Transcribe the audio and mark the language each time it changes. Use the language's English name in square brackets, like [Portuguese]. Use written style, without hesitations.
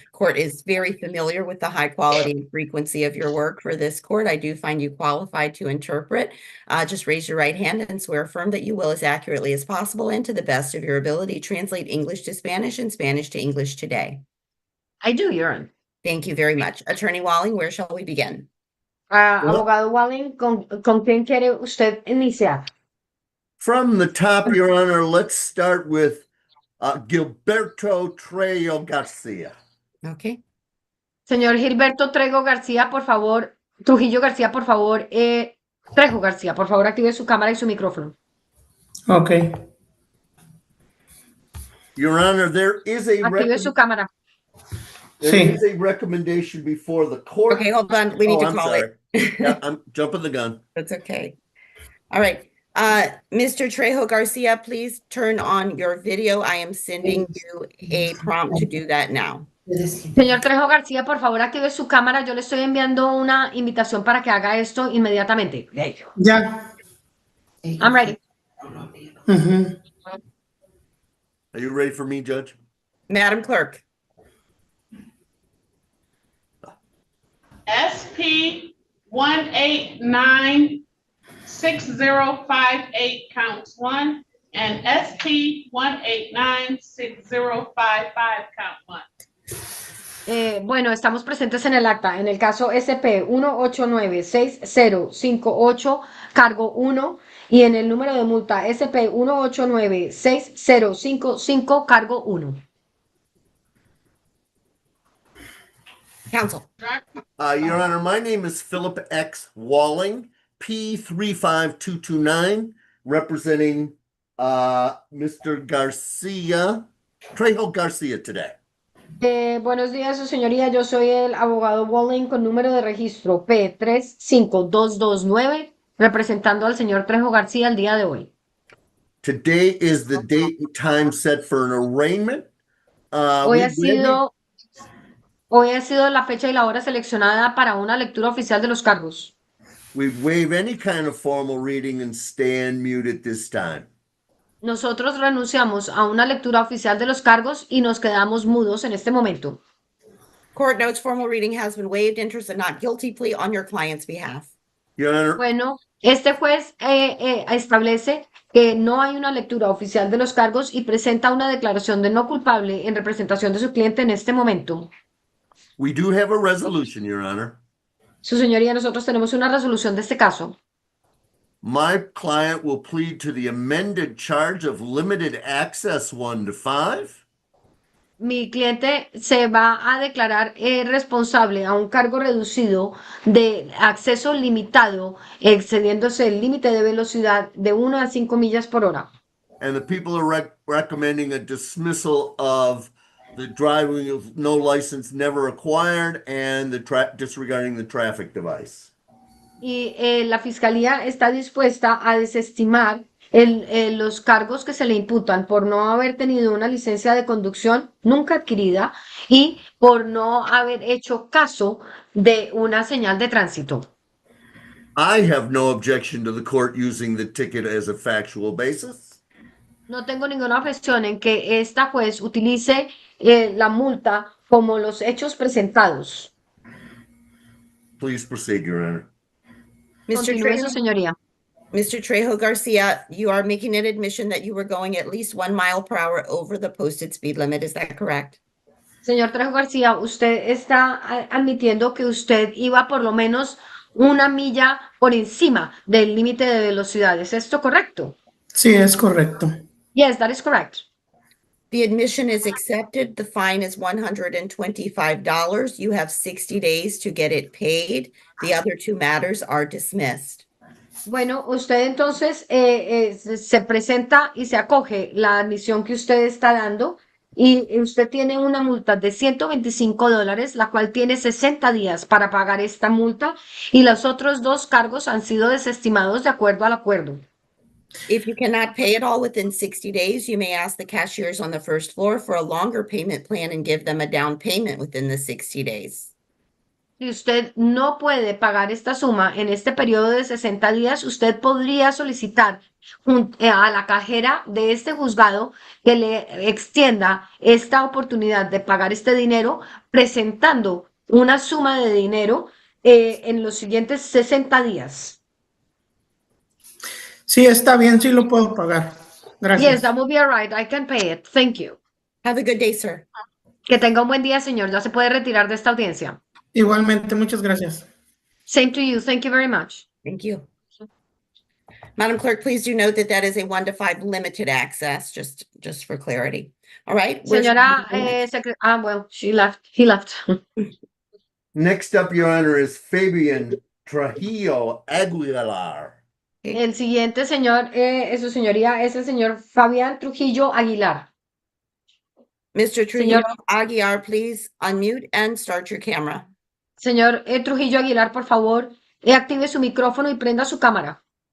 [English] Court is very familiar with the high quality and frequency of your work for this court. I do find you qualified to interpret. Just raise your right hand and swear affirm that you will, as accurately as possible and to the best of your ability, translate English to Spanish and Spanish to English today. I do, Your Honor. Thank you very much. Attorney Walling, where shall we begin? [Spanish] Abogado Walling, ¿con quién quiere usted iniciar? [English] From the top, Your Honor, let's start with Gilberto Trejo Garcia. Okay. [Spanish] Señor Gilberto Trego García, por favor, Trujillo García, por favor, Trejo García, por favor, active su cámara y su micrófono. [English] Okay. Your Honor, there is a [Spanish] Active su cámara. [English] recommendation before the court. Okay, hold on. We need to I'm call sorry. it. Yeah, I'm jumping the gun. That's okay. All right. Mr. Trejo Garcia, please turn on your video. I am sending you a prompt to do that now. [Spanish] Señor Trejo García, por favor, active su cámara. Yo le estoy enviando una invitación para que haga esto inmediatamente. Ya. [English] I'm ready. Ujú. Are you ready for me, Judge? Madam Clerk. SP 1896058 counts 1 and SP 1896055 count 1. [Spanish] Bueno, estamos presentes en el acta. En el caso SP 1896058, cargo 1, y en el número de multa SP 1896055, cargo 1. [English] Counsel. Your Honor, my name is Philip X. Walling, P35229, representing Mr. Garcia, Trejo Garcia today. [Spanish] Buenos días, su señoría. Yo soy el abogado Walling con número de registro P352229, representando al señor Trejo García el día de hoy. [English] Today is the date and time set for an arraignment. [Spanish] Hoy ha sido la fecha y la hora seleccionada para una lectura oficial de los cargos. [English] We waive any kind of formal reading and stand mute at this time. [Spanish] Nosotros renunciamos a una lectura oficial de los cargos y nos quedamos mudos en este momento. [English] Court notes formal reading has been waived. Enters a not guilty plea on your client's behalf. Your Honor, [Spanish] Bueno, este juez establece que no hay una lectura oficial de los cargos y presenta una declaración de no culpable en representación de su cliente en este momento. [English] we do have a resolution, Your Honor. [Spanish] Su señoría, nosotros tenemos una resolución de este caso. [English] My client will plead to the amended charge of limited access 1 to 5. [Spanish] Mi cliente se va a declarar responsable a un cargo reducido de acceso limitado, excediéndose el límite de velocidad de 1 a 5 millas por hora. [English] And the people are recommending a dismissal of the driving of no license never acquired and the disregarding the traffic device. [Spanish] Y la fiscalía está dispuesta a desestimar los cargos que se le imputan por no haber tenido una licencia de conducción nunca adquirida y por no haber hecho caso de una señal de tránsito. [English] I have no objection to the court using the ticket as a factual basis. [Spanish] No tengo ninguna objeción en que esta juez utilice la multa como los hechos presentados. [English] Please proceed, Your Honor. Mr. [Spanish] Continúe, su [English] Trejo, [Spanish] señoría. [English] Mr. Trejo Garcia, you are making an admission that you were going at least 1 mile per hour over the posted speed limit. Is that correct? [Spanish] Señor Trejo García, usted está admitiendo que usted iba por lo menos 1 milla por encima del límite de velocidad. ¿Es esto correcto? Sí, es correcto. [English] Yes, that is correct. The admission is accepted. The fine is $125. You have 60 days to get it paid. The other 2 matters are dismissed. [Spanish] Bueno, usted entonces se presenta y se acoge la admisión que usted está dando y usted tiene una multa de $125, la cual tiene 60 días para pagar esta multa y los otros 2 cargos han sido desestimados de acuerdo al acuerdo. [English] If you cannot pay it all within 60 days, you may ask the cashiers on the first floor for a longer payment plan and give them a down payment within the 60 days. [Spanish] Si usted no puede pagar esta suma en este periodo de 60 días, usted podría solicitar a la cajera de este juzgado que le extienda esta oportunidad de pagar este dinero presentando una suma de dinero en los siguientes 60 días. Sí, está bien, sí lo puedo pagar. Gracias. [English] Yes, that will be all right. I can pay it. Thank you. Have a good day, sir. [Spanish] Que tenga un buen día, señor. Ya se puede retirar de esta audiencia. Igualmente, muchas gracias. [English] Same to you. Thank you very much. Thank you. Madam Clerk, please do note that that is a 1 to 5 limited access, just for clarity. All right. Señora, well, she left. He left. Next up, Your Honor, is Fabian Trujillo Aguilar. [Spanish] El siguiente señor, su señoría, es el señor Fabián Trujillo Aguilar. [English] Mr. Trujillo [Spanish] Señor, [English] Aguilar, please unmute and start your camera. [Spanish] señor Trujillo Aguilar, por favor, active su micrófono y prenda su cámara.